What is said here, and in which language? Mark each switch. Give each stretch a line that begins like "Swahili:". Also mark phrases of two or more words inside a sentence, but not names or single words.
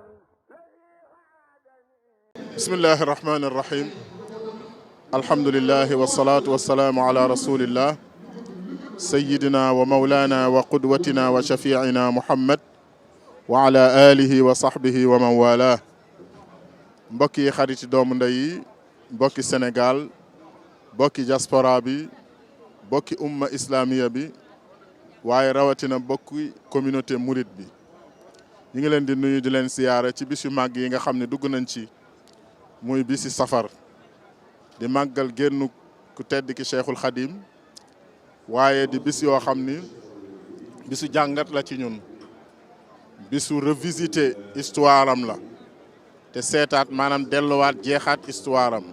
Arabic: بسم الله الرحمن الرحيم. الحمد لله والصلاة والسلام على رسول الله سيدنا ومولانا وقدوتنا وشفيعنا محمد وعلى آله وصحبه ومن والاه.
Wolof: mbokki xariti doomu ndey yi, mbokki Sénégal, mbokki diaspora bi, mbokki
Arabic: أمة إسلامية
Wolof: bi, waaye rawatina mbokki
French: communauté mouride
Wolof: bi. ñu ngi leen di nuyu di leen siyaare ci bis yu màgg yi nga xam ne dugg nañ ci muy bisi safar di màggal génn ku tedd ki Cheikhul Khadim, waaye di bis yoo xam ni bisu jàngat la ci ñun, bisu
French: revisiter histoire
Wolof: am la te seetaat maanaam delluwaat jeexaat histoire am.